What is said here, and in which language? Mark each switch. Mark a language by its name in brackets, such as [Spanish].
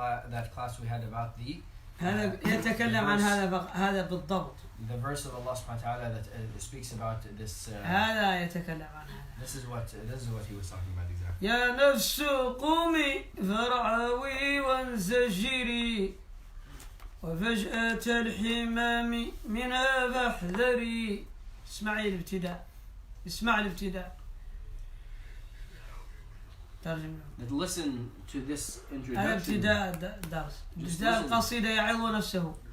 [English] That class we had about the [Arabic] هذا يتكلم عن هذا بالضبط. [English] The verse of Allah subhanahu wa ta'ala that speaks about this. [Arabic] هذا يتكلم عن هذا. [English] This is what he was talking about exactly. [Arabic] يا نفس قومي فارعوي وانزجري وفجأة الحمام منها فاحذري. اسمع الابتداء. [English] That listen to this introduction. [Arabic] الابتداء درس. ابتداء القصيدة يعظ نفسه.